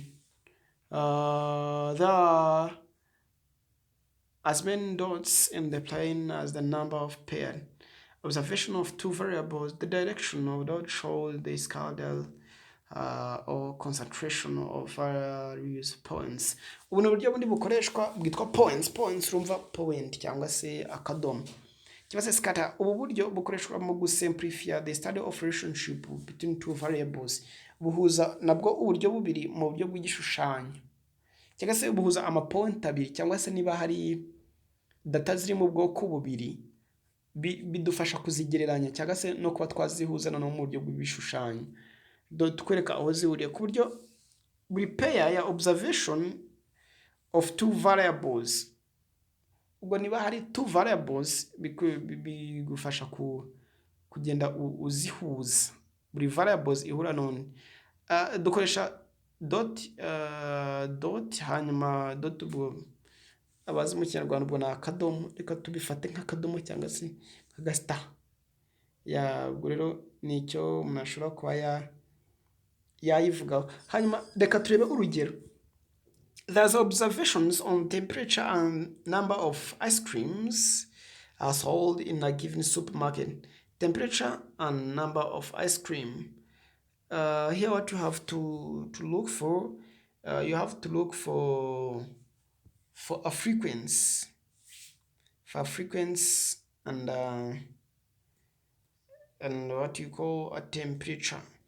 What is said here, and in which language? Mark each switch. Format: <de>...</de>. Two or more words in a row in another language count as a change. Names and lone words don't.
<en>There are as many dots in the plane as the number of paired observation of two variables. The direction of dot shows the scale or concentration of various points.</en> <rw>Ubu ni uburyo bundi bukoreshwa bwitwa points. Urumva point cyangwa se akadomo cyangwa se scatter. Ubu buryo bukoreshwa mu gusimplify</rw> <en>the study of relationship between two variables.</en> <rw>Buhuza nabwo uburyo bubiri mu buryo bw'igishushanyo, cyangwa se buhuza amapoint abiri, cyangwa se niba hari data ziri mu bwoko bubiri bidufasha kuzigereranya cyangwa se no kuba twazihuza no mu buryo bw'ibishushanyo. Tukwereka aho zihuriye ku buryo buri pair ya</rw> <en>observation of two variables.</en> <rw>Ubwo niba hari</rw> <en>two variables</en> <rw>bigufasha kugenda uzihuza. Buri variables ihura none dukoresha dot hanyuma dot ubwo abazi mu Kinyarwanda ubwo na akadomo, reka tubifate nk'akadomo cyangwa se nk'agastar. Ubwo rero nicyo umuntu ashobora kuba yayivugaho. Hanyuma reka turebe urugero.</rw> <en>There's observations on temperature and number of ice creams are sold in a given supermarket. Temperature and number of ice cream. Here what you have to look for, you have to look for a frequency, and what you call a temperature.</en>